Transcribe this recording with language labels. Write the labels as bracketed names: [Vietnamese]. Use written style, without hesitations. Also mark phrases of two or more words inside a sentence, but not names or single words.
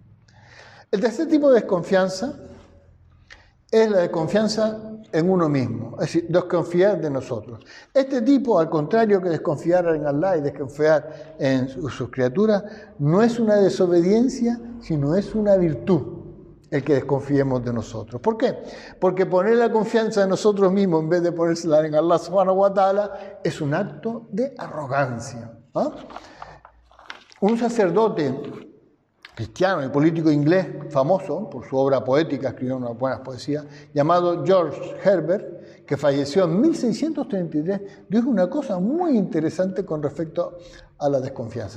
[Spanish] El tercer tipo de desconfianza es la desconfianza en uno mismo, es decir, desconfiar de nosotros. Este tipo, al contrario que desconfiar en Allah y desconfiar en sus criaturas, no es una desobediencia, sino es una virtud el que desconfiemos de nosotros. ¿Por qué? Porque poner la confianza en nosotros mismos en vez de ponérsela en [Arabic] الله سبحانه وتعالى [Spanish] es un acto de arrogancia. Un sacerdote cristiano y político inglés famoso por su obra poética, escribió unas buenas poesías, llamado George Herbert, que falleció en 1633, dijo una cosa muy interesante con respecto a la desconfianza.